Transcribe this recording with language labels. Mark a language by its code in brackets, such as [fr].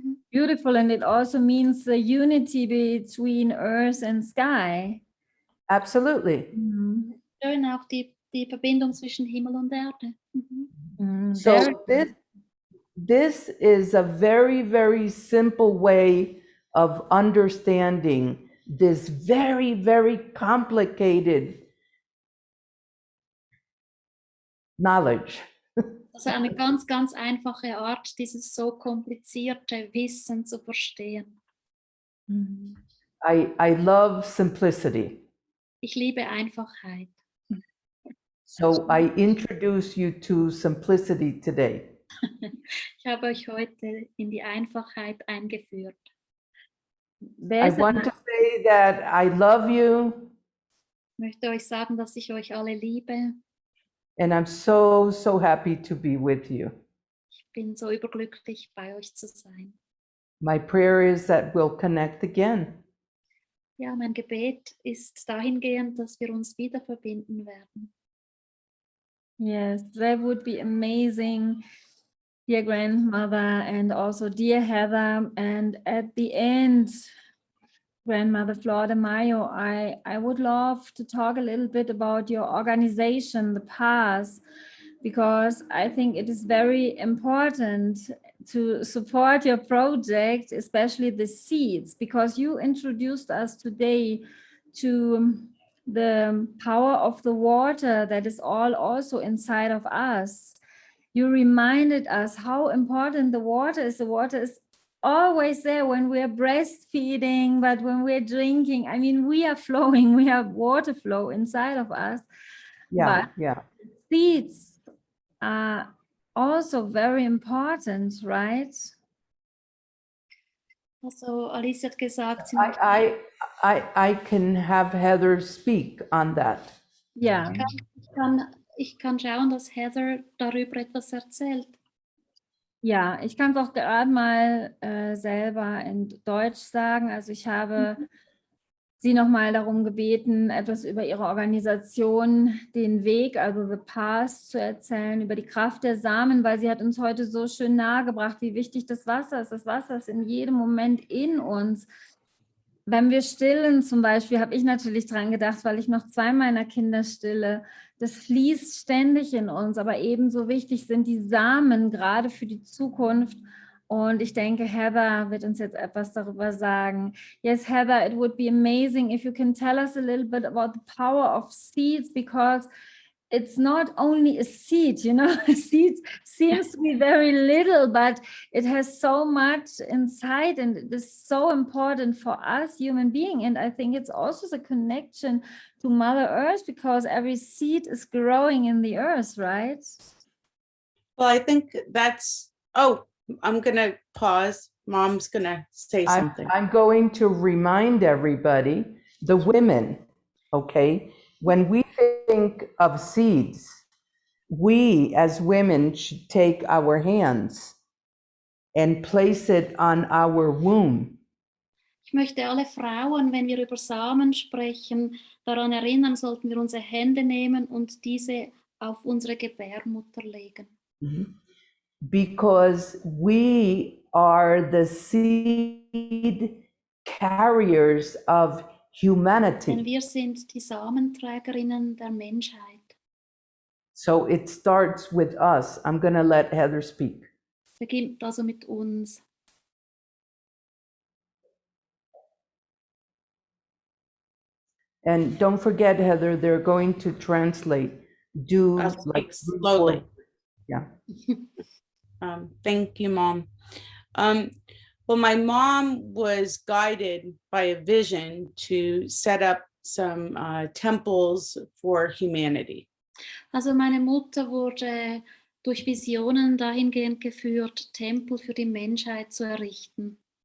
[en] Beautiful, and it also means the unity between earth and sky. Absolutely. [de] Schön auch die Verbindung zwischen Himmel und Erde. [en] So this is a very, very simple way of understanding this very, very complicated knowledge. [de] Also eine ganz, ganz einfache Art, dieses so komplizierte Wissen zu verstehen. [en] I love simplicity. [de] Ich liebe Einfachheit. [en] So I introduce you to simplicity today. [de] Ich habe euch heute in die Einfachheit eingeführt. [en] I want to say that I love you [de] Ich möchte euch sagen, dass ich euch alle liebe. [en] and I'm so, so happy to be with you. [de] Ich bin so überglücklich, bei euch zu sein. [en] My prayer is that we'll connect again. [de] Ja, mein Gebet ist dahingehend, dass wir uns wieder verbinden werden. [en] Yes, that would be amazing, dear grandmother, and also dear Heather. And at the end, Grandmother Flordemayo, I would love to talk a little bit about your organization, the past, because I think it is very important to support your project, especially the seeds, because you introduced us today to the power of the water that is all also inside of us. You reminded us how important the water is. The water is always there when we're breastfeeding, but when we're drinking, I mean, we are flowing, we have water flow inside of us. Yeah, But yeah. seeds are also very important, right? [de] Also Alice hat gesagt, [en] I can have Heather speak on that. [de] Ja. ich kann schauen, dass Heather darüber etwas erzählt. Ja, ich kann es auch gerade mal selber in Deutsch sagen. Also ich habe sie nochmal darum gebeten, etwas über ihre Organisation, den Weg, also The Path, zu erzählen, über die Kraft der Samen, weil sie hat uns heute so schön nahegebracht, wie wichtig das Wasser ist. Das Wasser ist in jedem Moment in uns. Wenn wir stillen zum Beispiel, habe ich natürlich dran gedacht, weil ich noch 2 meiner Kinder stille. Das fließt ständig in uns, aber ebenso wichtig sind die Samen, gerade für die Zukunft. Und ich denke, Heather wird uns jetzt etwas darüber sagen. [en] Yes, Heather, it would be amazing if you can tell us a little bit about the power of seeds, because it's not only a seed, you know, a seed seems to be very little, but it has so much inside and it is so important for us human beings. And I think it's also the connection to Mother Earth, because every seed is growing in the earth, right? Well, I think that's, oh, I'm going to pause. Mom's going to say something. I'm going to remind everybody, the women, okay, when we think of seeds, we as women should take our hands and place it on our womb. [de] Ich möchte alle Frauen, wenn wir über Samen sprechen, daran erinnern, sollten wir unsere Hände nehmen und diese auf unsere Gebärmutter legen. [en] Because we are the seed carriers of [de] Denn [en] humanity. [de] wir sind die Samenträgerinnen der Menschheit. [en] So it starts with us. I'm going to let Heather speak. [de] Beginnt also mit uns. [en] And don't forget, Heather, they're going to translate. Do I'll speak like slowly. Yeah. Thank you, Mom. Well, my mom was guided by a vision to set up some temples for humanity. [de] Also meine Mutter wurde durch Visionen dahingehend geführt, Tempel für die Menschheit zu errichten.